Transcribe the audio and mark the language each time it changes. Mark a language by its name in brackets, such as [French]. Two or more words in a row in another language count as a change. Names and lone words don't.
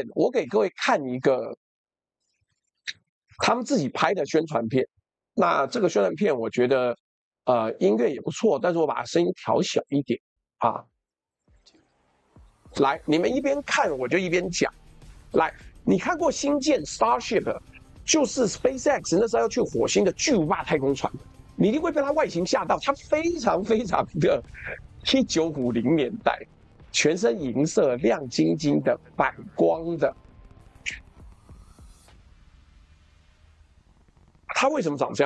[Chinese] 我給各位看一個他們自己拍的宣傳片。那這個宣傳片我覺得音樂也不錯，但是我把它聲音調小一點啊。來，你們一邊看我就一邊講。來，你看過星艦 Starship，就是 SpaceX 那時候要去火星的巨無霸太空船，你一定會被它外形嚇到。它非常非常的1950年代，全身銀色、亮晶晶的、反光的。它為什麼長這樣？